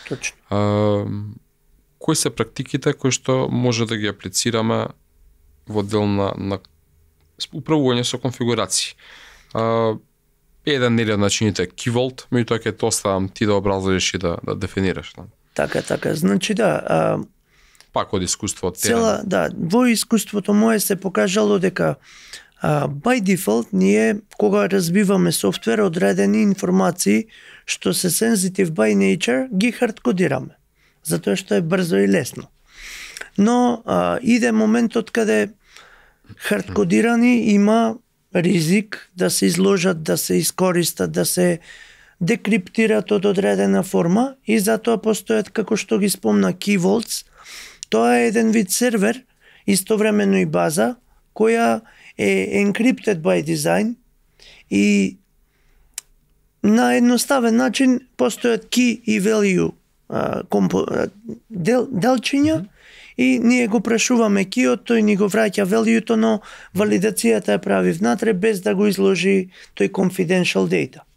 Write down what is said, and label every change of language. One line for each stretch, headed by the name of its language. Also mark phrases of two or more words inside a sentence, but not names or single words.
Macedonian: Кои се практиките кои што може да ги аплицираме во дел на управување со конфигурации? Еден или од начините Key Vault, меѓутоа ќе те оставам ти да образложиш и да дефинираш. Така. Значи пак од искуство од терен. Во искуството мое се покажало дека
English: by default
Macedonian: ние кога разбиваме софтвер одредени информации што се
English: sensitive by nature
Macedonian: ги хардкодираме, затоа што е брзо и лесно. Но иде моментот каде хардкодирани има ризик да се изложат, да се искористат, да се декриптират од одредена форма и затоа постојат, како што ги спомна, Key Vaults. Тоа е еден вид сервер, истовремено и база, која е
English: encrypted by design
Macedonian: и на едноставен начин постојат key и value делчиња и ние го прашуваме киот, тој ни го враќа value-то, но валидацијата ја прави внатре без да го изложи тој
English: confidential data.